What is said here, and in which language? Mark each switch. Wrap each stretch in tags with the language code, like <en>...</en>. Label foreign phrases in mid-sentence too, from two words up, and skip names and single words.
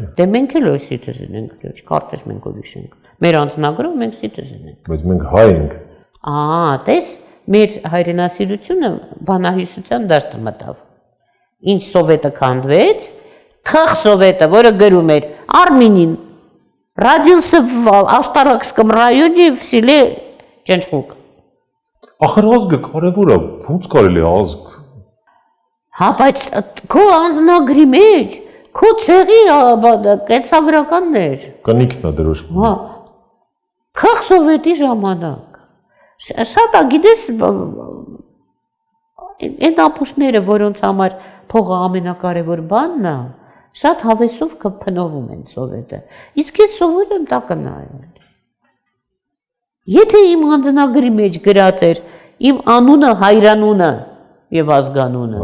<hy>Դե մենք էլ օ citizen ենք, չկարծես մենք ուրիշ ենք։ Մեր անձնագրով մենք citizen ենք։ Բայց մենք հայ ենք։ Տես, մեր հայրենասիրությունը բանահյուսության դաշտը մտավ։ Ինչ սովետը քանդվեց, թախ սովետը, որը գրում էր Արմինին,</hy> <ru>родился в Աշտարակском районе в селе Ճնչխուկ։</ru> <hy>Ախր ազգը կարևոր է, ո՞նց կարելի է ազգ։ Հա, բայց քո անձնագրի մեջ, քո ցեղի կենսագրականներ։ Կնիկն է դրոշ։ Հա։ Թախ սովետի ժամանակ։ Շատ է, գիտես, այն ապուշները, որոնց համար փողը ամենակարևոր բանն է, շատ հավեսով կփնովում են սովետը։ Իսկ ես սովոր եմ տակնայել։ Եթե իմ անձնագրի մեջ գրած էր իմ անունը, հայրանունը եւ ազգանունը,</hy>